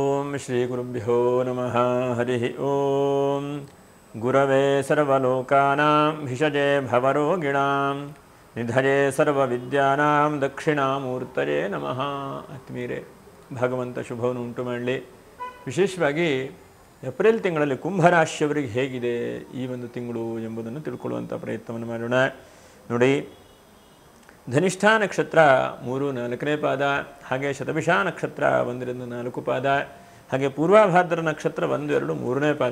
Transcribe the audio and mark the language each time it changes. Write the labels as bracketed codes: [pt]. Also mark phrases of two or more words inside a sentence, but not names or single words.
[sa] श्रीगुरुभ्यो नमः हरिः ओम गुरवे सर्वलोकानां भिषजे भवरोगिणां निधये सर्वविद्यानां दक्षिणामूर्तये नमः. [kn] ಆತ್ಮೀಯರೇ, ಭಗವಂತ ಶುಭವನ್ನು ಉಂಟು ಮಾಡಲಿ. ವಿಶೇಷವಾಗಿ ಏಪ್ರಿಲ್ ತಿಂಗಳಲ್ಲಿ ಕುಂಭರಾಶಿಯವರಿಗೆ ಹೇಗಿದೆ ಈ ಒಂದು ತಿಂಗಳು ಎಂಬುದನ್ನು ತಿಳ್ಕೊಳ್ಳುವಂಥ ಪ್ರಯತ್ನವನ್ನು ಮಾಡೋಣ. ನೋಡಿ, ಧನಿಷ್ಠಾ ನಕ್ಷತ್ರ 3-4ನೇ ಪಾದ, ಹಾಗೆ ಶತಭಿಷ ನಕ್ಷತ್ರ 1-4 ಪಾದ, ಹಾಗೆ ಪೂರ್ವಭಾದ್ರ ನಕ್ಷತ್ರ 1-2-3ನೇ ಪಾದ.